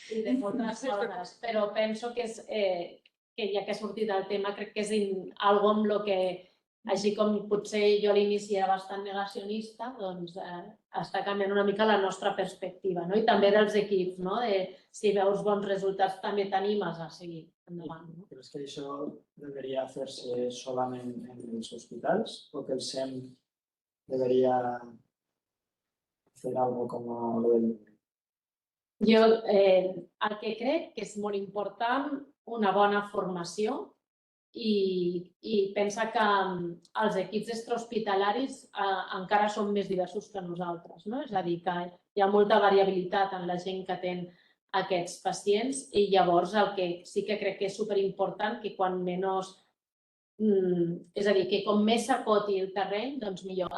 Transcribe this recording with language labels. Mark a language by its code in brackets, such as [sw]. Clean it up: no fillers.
[ca] I de moltes coses, però penso que ja que ha sortit el tema, crec que és algo amb el que, així com potser jo a l'inici era bastant negacionista, doncs està canviant una mica la nostra perspectiva i també dels equips, si veus bons resultats també t'animes a seguir endavant. [es] ¿Crees que eso debería hacerse solamente en los hospitales o que el SEM debería hacer algo como lo del... [ca] Jo el que crec que és molt important una bona formació i pensa que els equips extrahospitalaris encara són més diversos que nosaltres. És a dir, que hi ha molta variabilitat en la gent que atén aquests pacients i llavors el que sí que crec que és superimportant que quan menys, és a dir, que com més s'acoti el terreny, doncs millor.